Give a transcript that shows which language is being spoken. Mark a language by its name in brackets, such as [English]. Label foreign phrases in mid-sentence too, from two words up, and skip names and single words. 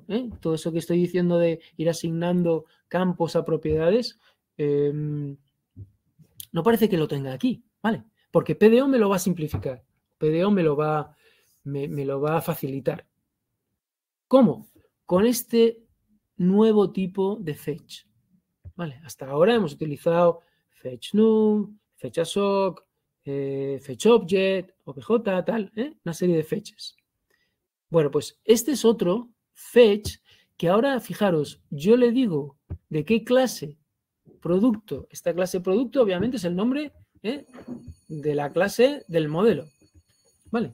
[Spanish] Todo eso que estoy diciendo de ir asignando campos a propiedades, no parece que lo tenga aquí, ¿vale? Porque PDO me lo va a simplificar, PDO me lo va a facilitar. ¿Cómo? Con este nuevo tipo de fetch. ¿Vale? Hasta ahora hemos utilizado [English] fetch num, fetch assoc, fetch object, obj, [Spanish] tal, una serie de fetches. Bueno, pues este es otro fetch que ahora, fijaros, yo le digo de qué clase producto. Esta clase producto obviamente es el nombre de la clase del modelo. ¿Vale?